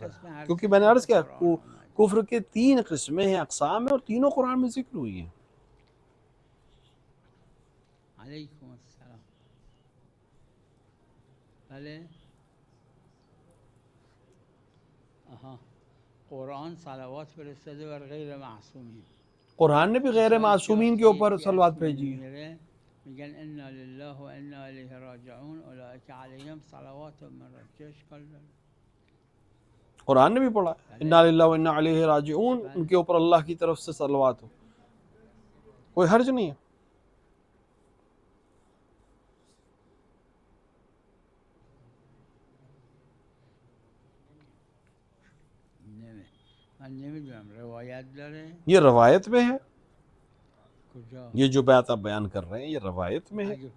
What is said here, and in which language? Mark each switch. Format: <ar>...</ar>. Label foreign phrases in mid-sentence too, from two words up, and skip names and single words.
<ur>کیونکہ میں نے عرض کیا کفر کے 3 قسمیں ہیں، اقسام ہیں، اور تینوں قرآن میں ذکر ہوئی ہیں۔</ur> <ar>علیکم السلام۔</ar> <fa>بھلے قرآن صلوات فرستاده بر غیر معصومین،</fa> <ur>قرآن نے بھی غیر معصومین کے اوپر صلوات بھیجی ہے۔</ur> <ar>میگن انا للہ و انا الیہ راجعون اولئک علیہم صلوات من ربهم۔</ar> <ur>قرآن نے بھی پڑھا</ur> <ar>انا للہ و انا الیہ راجعون،</ar> <ur>ان کے اوپر اللہ کی طرف سے صلوات ہو، کوئی حرج نہیں ہے۔ یہ روایت میں ہے، یہ جو بات آپ بیان کر رہے ہیں یہ روایت میں ہے۔</ur>